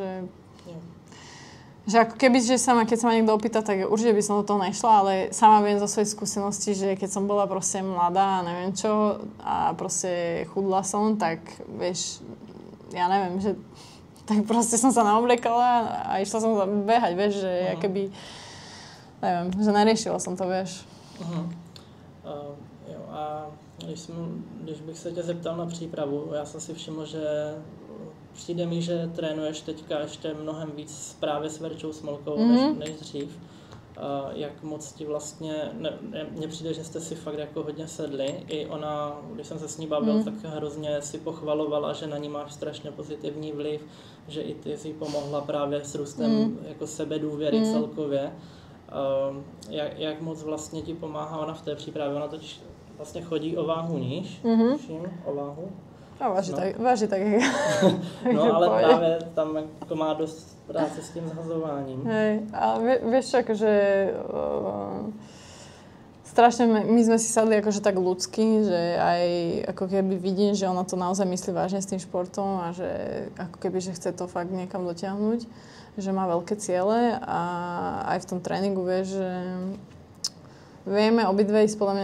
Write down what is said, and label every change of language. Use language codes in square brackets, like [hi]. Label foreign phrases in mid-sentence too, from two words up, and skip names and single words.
[sk] že ako keby, že keď sa ma niekto opýta, tak určite by som do toho nešla, ale sama viem zo svojej skúsenosti, že keď som bola proste mladá a neviem čo a proste chudla som, tak vieš, ja neviem, že tak proste som sa naobliekala a išla som behať, vieš, že keby, neviem, že neriešila som to, vieš. [cs] Jo, a když bych se tě zeptal na přípravu, já jsem si všiml, že přijde mi, že trénuješ teďka ještě mnohem víc právě s Verčou Smolkovou než dřív. Jak moc ti vlastně, mně přijde, že jste si fakt jako hodně sedli. I ona, když jsem se s ní bavil, tak hrozně si pochvalovala, že na ní máš strašně pozitivní vliv, že i ty si pomohla právě s růstem jako sebedůvěry celkově. Jak moc vlastně ti pomáhá ona v té přípravě? Ona totiž vlastně chodí o váhu níž, o váhu. A váži tak. No ale právě tam jako má dost práce s tím zhazováním. [sk] Hej, a vieš, akože strašne my sme si sadli akože tak ľudsky, že aj ako keby vidím, že ona to naozaj myslí vážne s tým športom a že ako keby, že chce to fakt niekam dotiahnuť, že má veľké ciele a aj v tom tréningu vieš, že vieme obidve ísť podľa